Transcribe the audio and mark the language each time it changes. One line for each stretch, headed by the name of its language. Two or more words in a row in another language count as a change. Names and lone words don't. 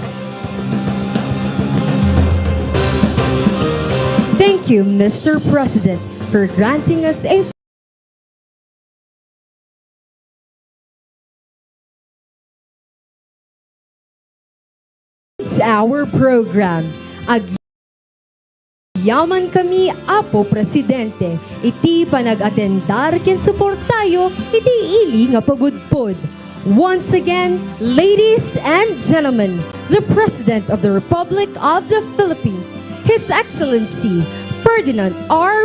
English: Thank you, Mr. President, for granting us a our program.
Iloko: Yaman kami, Apo Presidente. Iti panag-atendar ken suportayo, iti ili nga pagudpod.
English: Once again, ladies and gentlemen, the President of the Republic of the Philippines, His Excellency Ferdinand R.